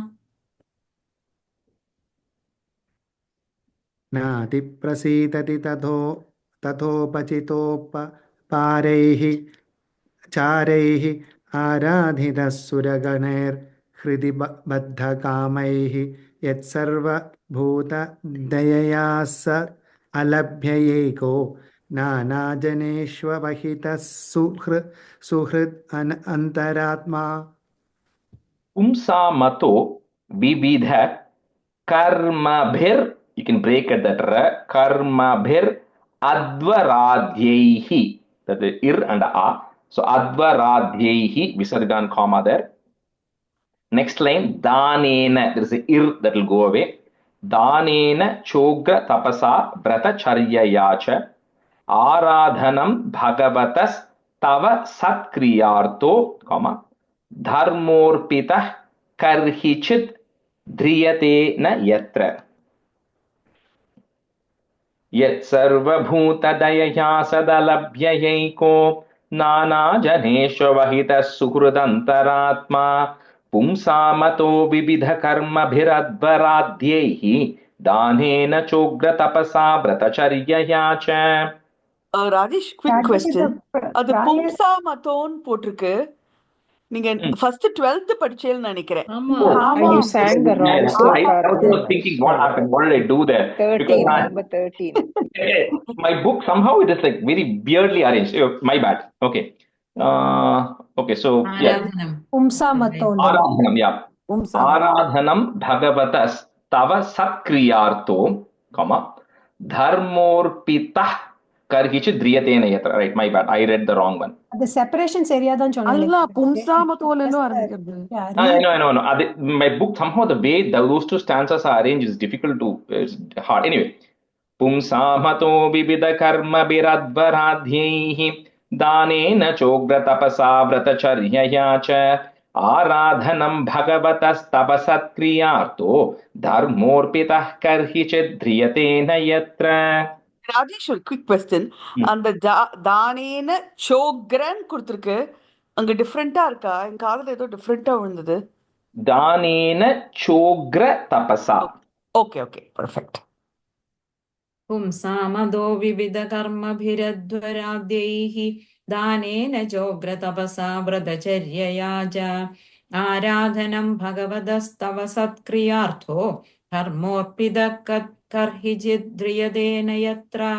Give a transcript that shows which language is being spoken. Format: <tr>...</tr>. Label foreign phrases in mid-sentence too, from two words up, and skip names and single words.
<sa>नातिप्रसीदति तथोपचितोपपारैः चारैः आराधितः सुरगणैर्हृदि बद्धकामैः यत्सर्वभूतदयया स अलभ्ययैको नानाजनेष्वहितः सुहृद् अन्तरात्मा. पुंसा मतो विविध कर्मभिर,</sa> <en>you can break it that ra,</en> <sa>कर्मभिर् अद्वराध्यैः,</sa> <en>that is ir and a, so advaradhyaihi visargan comma there. Next line, danena, there is a ir that will go away.</en> <sa>दानेन चोग्र तपसा व्रतचर्यया आराधनम भगवतस् तव सत्क्रियार्थो, comma, धर्मोर्पितः कर्हिचित् ध्रियते न यत्र यत्सर्वभूतदयया सदलभ्ययैको नानाजनेष्वहितः सुहृदन्तरात्मा. पुंसामतो विविधकर्मभिरद्वराध्यैः दानेन चोग्रतपसा व्रतचर्यया च.</sa> <ta>ராஜேஷ், குவிக் Rajesh, கொஸ்டின். அது prior பும்சா மத்தோன்னு போட்டிருக்கு. நீங்க ஃபர்ஸ்ட் 12th படிச்சேன்னு நினைக்கிறேன். ஆமா</ta> <en>Oh,</en> <ta>ஆமா</ta> <en>you sang the wrong so I sloka. was thinking, what happened? What did I do there? Because 13, number 13. my book somehow it is like very weirdly arranged. My bad. Okay. Okay. So yeah.</en> <sa>ആരാധനം. Pumsa matonu. Aradhanam. Yeah. आराधनम् भगवतस् तव सत्क्रियार्थो, comma, धर्मोर्पितः कर्हिचित् द्रियतेन यत्र.</sa> <en>Right. My bad. I read the wrong one. The separation area</en> <ta>தான் சொன்னேன். அல்ல பும்சாமத்தோலன்னு ஆரம்பிக்கிறது.</ta> <en>I know. My book somehow the way those two stanzas are arranged is difficult to hard. Anyway,</en> <sa>पुंसामतो विविध कर्म बिरद्वराध्यैः दानेन चोग्र तपसा व्रतचर्यया च आराधनं भगवतस्तव सत्क्रियार्थो धर्मोर्पितः कर्हिचित् ध्रियते न यत्र.</sa> <ta>ராஜேஷ், ஒரு குவிக் கொஸ்டின். அந்த</ta> <sa>दानेन चोग्रन्</sa> <ta>கொடுத்துருக்கு, அங்க டிஃப்ரெண்டா இருக்கா? என் காதுல ஏதோ டிஃப்ரெண்டா விழுந்தது.</ta> <sa>दानेन चोग्र तपसा.</sa> <ta>ஓகே, பர்ஃபெக்ட்.</ta> <sa>पुंसामदो विविधकर्मभिरध्वराद्यैः दानेन चोग्रतपसा व्रतचर्यया च आराधनं भगवतस्तव सत्क्रियार्थो धर्मोऽर्पितः कर्हिचित् ध्रियते न यत्र.</sa>